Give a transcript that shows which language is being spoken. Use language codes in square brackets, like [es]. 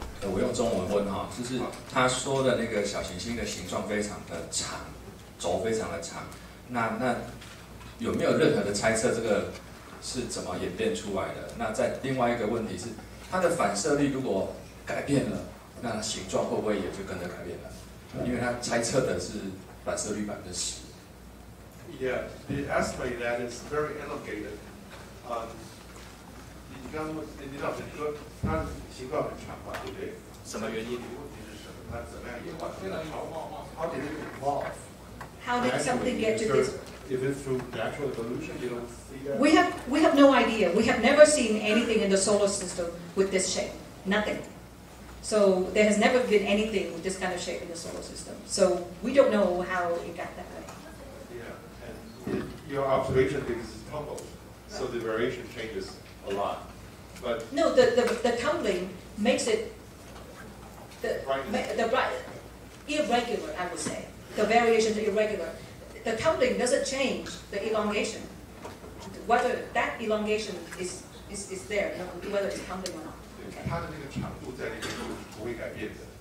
[zh] 我用中文问哈，就是他说的那个小行星的形状非常的长，轴非常的长，那有没有任何的猜测这个是怎么演变出来的？那在另外一个问题是，它的反射率如果改变了，那形状会不会也就跟着改变了？因为他猜测的是反射率10%。 [en] Yeah, the estimate that is very elongated. [zh] 你刚刚问李老师，你说它的形状很长嘛，对不对？什么原因？问题是什么？它怎么样演化出来 ？ [en] How did it evolve? How did something get to this? If it's through natural evolution, you don't see that. We have no idea. We have never seen anything in the solar system with this shape. Nothing. So there has never been anything with this kind of shape in the solar system. So we don't know how it got that way. Yeah, and your observation is tumbled, so the variation changes a lot. But no, the tumbling makes it the irregular, I would say. The variations are irregular. The counting doesn't change the elongation. Whether that elongation is there, whether it's counting or not. [zh] 它的那个长度在那个度是不会改变的。